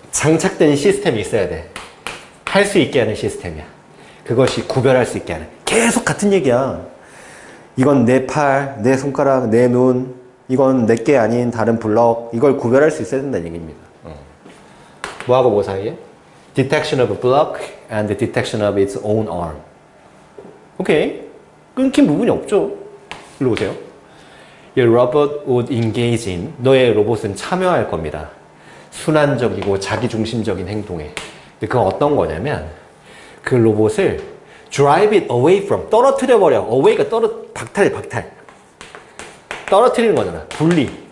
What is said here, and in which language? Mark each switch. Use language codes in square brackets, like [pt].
[ko] 장착된 시스템이 있어야 돼. 할 수 있게 하는 시스템이야. 그것이 구별할 수 있게 하는. 계속 같은 얘기야. 이건 내 팔, 내 손가락, 내 눈, 이건 내게 아닌 다른 블럭, 이걸 구별할 수 있어야 된다는 얘기입니다. 뭐하고 뭐 사이에? [en] Detection of a block and the detection of its own arm. [ko] 오케이. 끊긴 부분이 없죠. 일로 오세요. [en] Your robot would engage in. [ko] 너의 로봇은 참여할 겁니다. 순환적이고 자기중심적인 행동에. 근데 그건 어떤 거냐면 그 로봇을 [en] drive it away from. [ko] 떨어뜨려 버려. away가 박탈. 떨어뜨리는 거잖아. 분리.